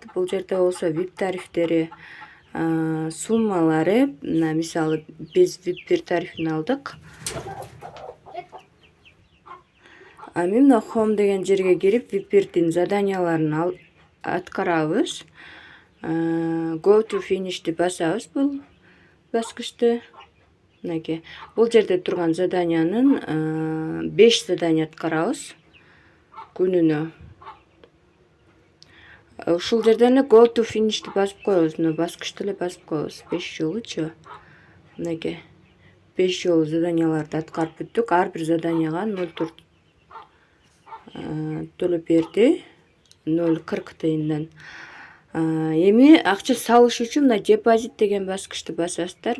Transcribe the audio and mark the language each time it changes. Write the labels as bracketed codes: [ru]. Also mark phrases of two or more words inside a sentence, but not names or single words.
[ky] Бул жерде болсо VIP тарифтери, суммалары, мисалы биз VIP тарифин алдык. Мен Home деген жерге кирип VIP'дин заданияларын аткарабыз. [en] Go to finish'ти [ky] басабыз бул баскычты. Мынакей. Бул жерде турган заданиянын 5 задания аткарабыз күнүнө. Ушул жерден эле [en] Go to finish'ти [ky] басып коебуз. Мына баскычты эле басып коебуз 5 жолучу. Мынакей. 5 жолу заданияларды аткарып бүттүк. Ар бир заданияга 0,4 төлөп берди. 0,40 тыйындан. Эми акча салыш үчүн мына депозит деген баскычты басасыздар.